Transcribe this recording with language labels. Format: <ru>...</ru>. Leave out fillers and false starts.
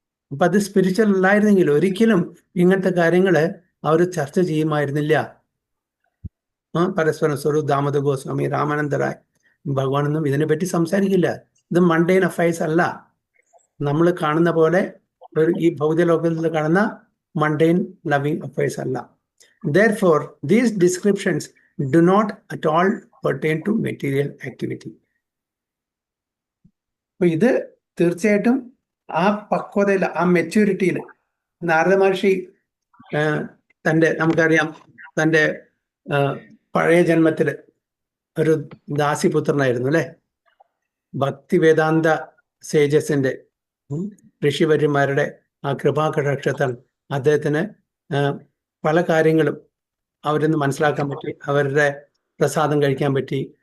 <ml>അപ്പൊ അത് സ്പിരിച്വൽ അല്ലായിരുന്നെങ്കിൽ ഒരിക്കലും ഇങ്ങനത്തെ കാര്യങ്ങള് അവർ ചർച്ച ചെയ്യുമായിരുന്നില്ല. പരസ്പരം സ്വരൂപ് ദാമോദർ ഗോസ്വാമി, രാമാനന്ദ റായ്, ഭഗവാനൊന്നും ഇതിനെപ്പറ്റി സംസാരിക്കില്ല. ഇത് മണ്ടൈൻ അഫയേഴ്സ് അല്ല, നമ്മൾ കാണുന്ന പോലെ ഈ ഭൗതിക ലോകത്തിൽ കാണുന്ന മണ്ടൈൻ ലവിങ് അഫയേഴ്സ് അല്ല.</ml> <en>Therefore, these descriptions do not at all pertain to material activity.</en> <ml>അപ്പൊ ഇത് തീർച്ചയായിട്ടും ആ പക്വതയിൽ, ആ മെച്യൂരിറ്റിയിൽ നാരദ മഹർഷി നമുക്കറിയാം തൻ്റെ പഴയ ജന്മത്തില് ഒരു ദാസിപുത്രനായിരുന്നു അല്ലെ. ഭക്തി വേദാന്ത സേജസിന്റെ ഋഷിവര്യന്മാരുടെ ആ കൃപാകടാക്ഷത്താൽ അദ്ദേഹത്തിന് പല കാര്യങ്ങളും അവരിന്ന് മനസ്സിലാക്കാൻ പറ്റി, അവരുടെ പ്രസാദം കഴിക്കാൻ പറ്റി.</ml>